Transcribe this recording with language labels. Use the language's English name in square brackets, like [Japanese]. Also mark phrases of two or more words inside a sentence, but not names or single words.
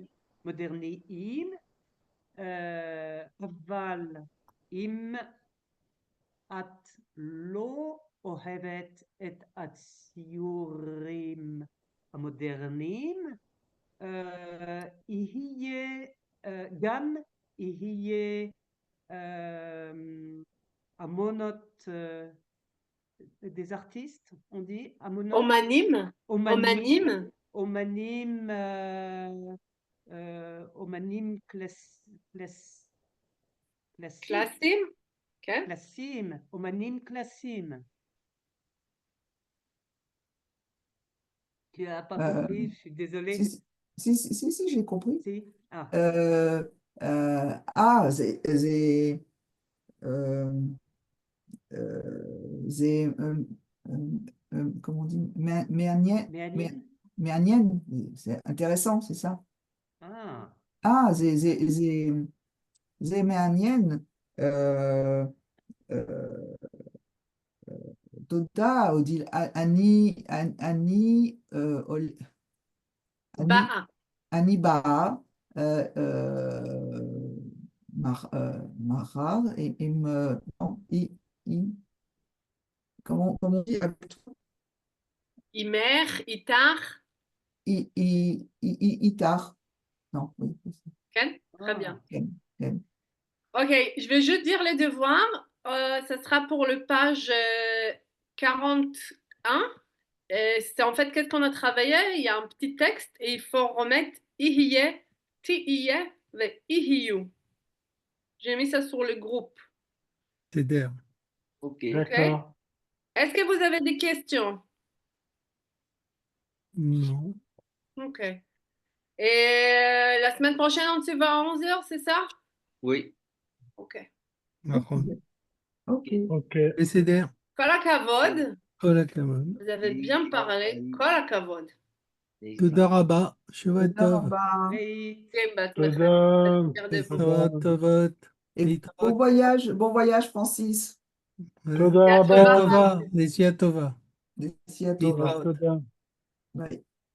[Hebrew] Moderniim. אבל אם את לא אוהבת את הציורים המודרניים, גם יהיה המונות, [French] des artistes, on dit, [Hebrew] אומנים. אומנים. אומנים Klassim. כן. קלאסיים, אומנים קלאסיים. [French] Tu n'as pas compris, je suis désolée. Si, j'ai compris. Si. Ah. Comment on dit? C'est intéressant, c'est ça. Ah. [Hebrew] זה מעניין. תודה, אודיל. אני באה מחר עם... [French] comment on dit avec toi? [Hebrew] עימך, איתך. Itach. [French] Non, oui. Ken? Très bien. [Hebrew] Ken. [French] Ok, je vais juste dire les devoirs. Ça sera pour le page 41. C'est en fait qu'est-ce qu'on a travaillé. Il y a un petit texte et il faut remettre [Hebrew] יהיה, תהיה, ויהיו. [French] J'ai mis ça sur le groupe. C'est d'air. Ok. D'accord. Est-ce que vous avez des questions? Non. Ok. Et la semaine prochaine, on se va à 11h, c'est ça? Oui. Ok. Ok. Et c'est d'air. [Hebrew] כל הכבוד. כל הכבוד. [French] Vous avez bien parlé. [Hebrew] כל הכבוד. תודה רבה. שבוע טוב. תודה. טובות. [French] Bon voyage, Francis. [Hebrew] תודה רבה. נסיעה טובה. נסיעה טובה. תודה. ביי.